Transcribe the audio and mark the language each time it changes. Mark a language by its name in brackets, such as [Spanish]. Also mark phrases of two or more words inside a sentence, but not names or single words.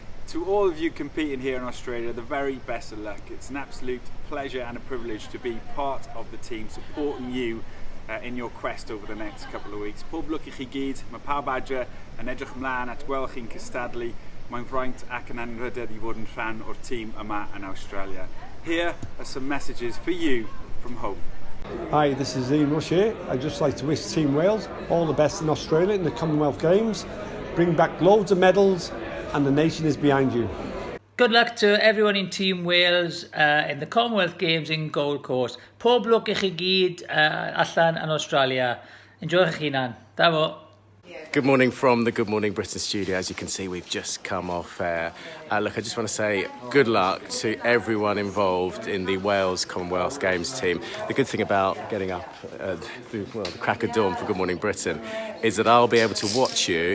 [English] To all of you competing here in Australia, the very best of luck. It's an absolute pleasure and a privilege to be part of the team supporting you in your quest over the next couple of weeks. [Welsh] Pob lwc I chi gyd, mae pawb adre yn edrych ymlaen at gweld chi'n cystadlu. Mae'n fraint ac yn anrhydedd I fod yn rhan o'r tîm yma yn Australia. [English] Here are some messages for you from home. Hi, this is Ian Rush here. I'd just like to wish Team Wales all the best in Australia in the Commonwealth Games. Bring back loads of medals and the nation is behind you. Good luck to everyone in Team Wales in the Commonwealth Games in Gold Coast. [Welsh] Pob lwc I chi gyd allan yn Australia. Enjoy'ch eich hunan. Da fo. [English] Good morning from the Good Morning Britain studio. As you can see, we've just come off air. Look, I just want to say good luck to everyone involved in the Wales Commonwealth Games team. The good thing about getting up the crack of dawn for Good Morning Britain is that I'll be able to watch you.